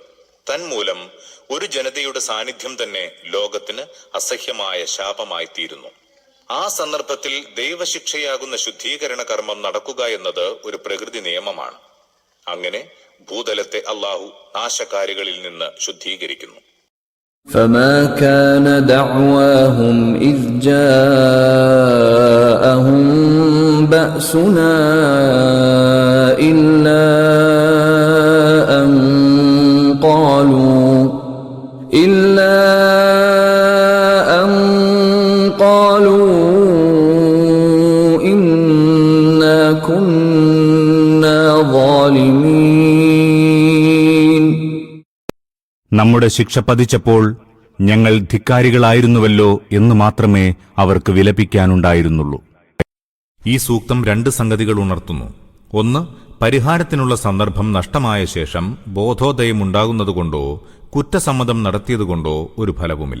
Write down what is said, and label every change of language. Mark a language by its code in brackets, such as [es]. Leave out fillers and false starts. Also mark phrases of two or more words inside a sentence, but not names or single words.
[ml] തന്മൂലം ഒരു ജനതയുടെ സാന്നിധ്യം തന്നെ ലോകത്തിന് അസഹ്യമായ ശാപമായിത്തീരുന്നു. ആ സന്ദർഭത്തിൽ ദൈവശിക്ഷയാകുന്ന ശുദ്ധീകരണ കർമ്മം നടക്കുക എന്നത് ഒരു പ്രകൃതി നിയമമാണ്. അങ്ങനെ ഭൂതലത്തെ അള്ളാഹു നാശകാരികളിൽ നിന്ന് ശുദ്ധീകരിക്കുന്നു. [ar] فما كان دعواهم إذ جاءهم بأسنا إلا أن قالوا إنا كنا ظالمين. [ml] നമ്മുടെ ശിക്ഷ പതിച്ചപ്പോൾ ഞങ്ങൾ ധിക്കാരികളായിരുന്നുവല്ലോ എന്ന് മാത്രമേ അവർക്ക് വിലപിക്കാനുണ്ടായിരുന്നുള്ളൂ. ഈ സൂക്തം രണ്ട് സംഗതികൾ ഉണർത്തുന്നു. ഒന്ന്, പരിഹാരത്തിനുള്ള സന്ദർഭം നഷ്ടമായ ശേഷം ബോധോദയമുണ്ടാകുന്നതുകൊണ്ടോ കുറ്റസമ്മതം നടത്തിയതുകൊണ്ടോ ഒരു ഫലവുമില്ല.